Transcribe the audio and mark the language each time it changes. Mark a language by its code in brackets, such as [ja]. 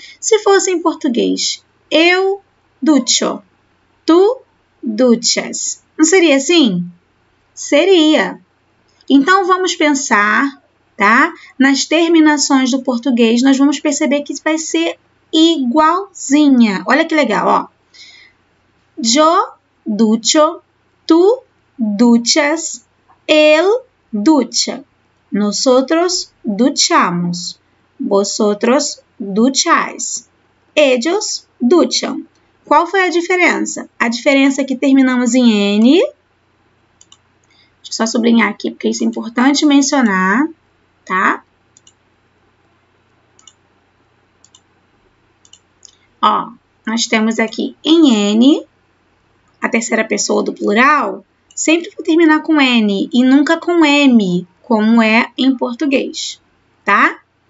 [pt] Se fosse em português, eu ducho, tu duchas. Não seria assim? Seria. Então, vamos pensar, tá? Nas terminações do português, nós vamos perceber que vai ser igualzinha. Olha que legal, ó. [es] Yo ducho, tú duchas, él ducha, nosotros duchamos, vosotros ducháis, ellos ducham. [pt] Qual foi a diferença? A diferença é que terminamos em N. Deixa eu só sublinhar aqui, porque isso é importante mencionar, tá? Ó, nós temos aqui em N, a terceira pessoa do plural, sempre vai terminar com N e nunca com M, como é em português, tá?